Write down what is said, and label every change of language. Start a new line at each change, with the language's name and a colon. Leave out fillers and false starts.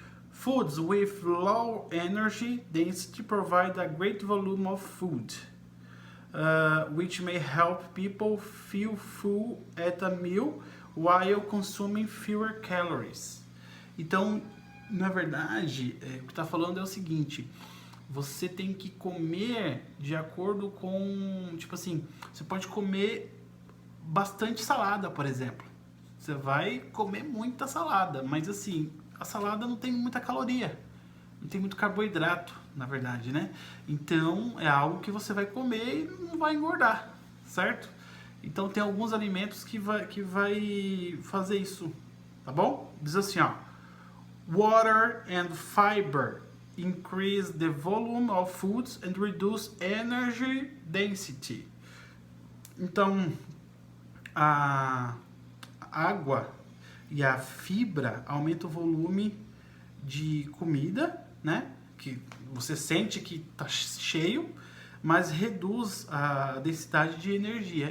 English: Foods with low energy density provide a great volume of food, which may help people feel full at a meal while consuming fewer calories.
Portuguese: Então, na verdade, o que está falando é o seguinte: você tem que comer de acordo com, tipo assim, você pode comer bastante salada, por exemplo. Você vai comer muita salada, mas assim, a salada não tem muita caloria, não tem muito carboidrato, na verdade, né? Então, é algo que você vai comer e não vai engordar, certo? Então, tem alguns alimentos que vai fazer isso, tá bom? Diz assim, ó:
English: Water and fiber increase the volume of foods and reduce energy density.
Portuguese: Então, a água e a fibra aumentam o volume de comida, né? Que você sente que está cheio, mas reduz a densidade de energia.